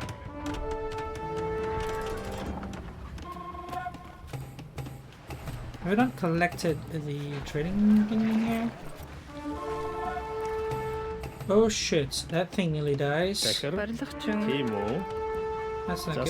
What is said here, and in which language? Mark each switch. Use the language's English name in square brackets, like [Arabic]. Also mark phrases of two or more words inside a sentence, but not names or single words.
[English] Have we not collected the trading thing in here? Oh shit, that thing nearly dies. [Mongolian] Захир. Барилгач. Тийм үү? [English] That's not good.